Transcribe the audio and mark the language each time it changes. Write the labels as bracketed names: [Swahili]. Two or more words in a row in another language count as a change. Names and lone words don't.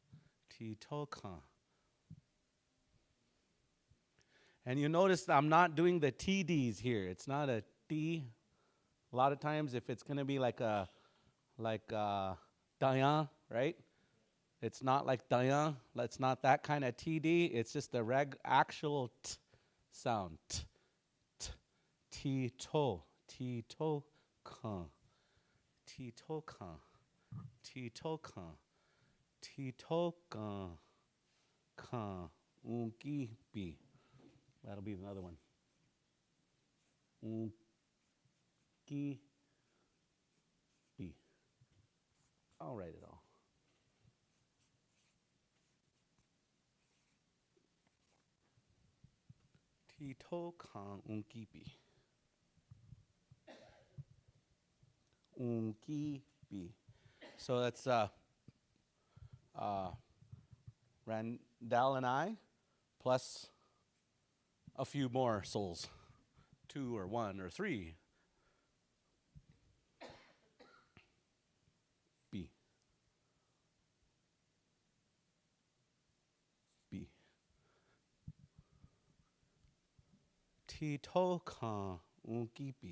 [English] And you notice I'm not doing the TDs here. It's not a D. A lot of times if it's going to be like Dayan, right? It's not like Dayan. It's not that kind of TD. It's just the actual T sound. [Lakota] Tito kan. Kan unki bi. [English] That'll be another one. [Lakota] Unki bi. [English] I'll write it all. [Lakota] Tito kan unki bi. Unki bi. [English] So that's Randall and I, plus a few more souls, 2 or 1 or 3. B. [Lakota] Tito kan unki bi.